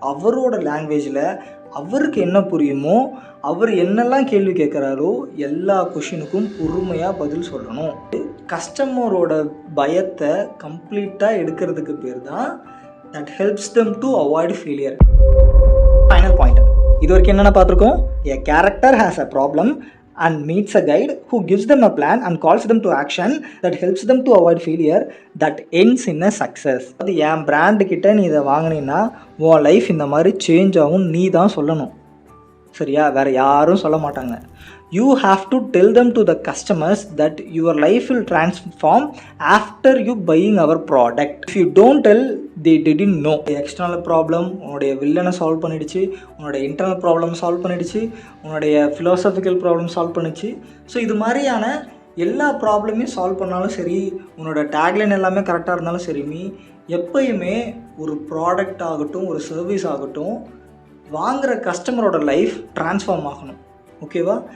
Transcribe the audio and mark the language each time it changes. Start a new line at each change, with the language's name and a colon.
Tamil: அவரோட லாங்குவேஜில் அவருக்கு என்ன புரியுமோ, அவர் என்னெல்லாம் கேள்வி கேட்குறாரோ எல்லா கொஷினுக்கும் பொறுமையாக பதில் சொல்லணும். கஸ்டமரோட பயத்தை கம்ப்ளீட்டாக எடுக்கிறதுக்கு பேர் தான்
English: That helps them to avoid failure.
Tamil: Final point. இது வரைக்கும் என்னென்ன பார்த்துருக்கோம்?
English: A character has a problem and meets a guide who gives them a plan and calls them to action that helps them to avoid failure that ends in a success.
Tamil: அது என் brand கிட்ட நீ இதை வாங்கினீன்னா உன் life இந்த மாதிரி change ஆகும் நீ தான் சொல்லணும். சரியா? வேறு யாரும் சொல்ல மாட்டாங்க.
English: You have to tell them to the customers that your life will transform after you buying our product. If you don't tell, they didn't know.
Tamil: External problem உன்னுடைய வில்லனை சால்வ் பண்ணிடுச்சு, உன்னுடைய இன்டர்னல் ப்ராப்ளம் சால்வ் பண்ணிடுச்சு, உன்னுடைய philosophical problem solve பண்ணிடுச்சு. So இது மாதிரியான எல்லா ப்ராப்ளமையும் சால்வ் பண்ணாலும் சரி, உன்னோட டேக்லைன் எல்லாமே கரெக்டாக இருந்தாலும் சரி, நீ எப்பயுமே ஒரு ப்ராடக்ட் ஆகட்டும் ஒரு சர்வீஸ் ஆகட்டும் வாங்குகிற கஸ்டமரோட லைஃப் ட்ரான்ஸ்ஃபார்ம் ஆகணும். ஓகேவா?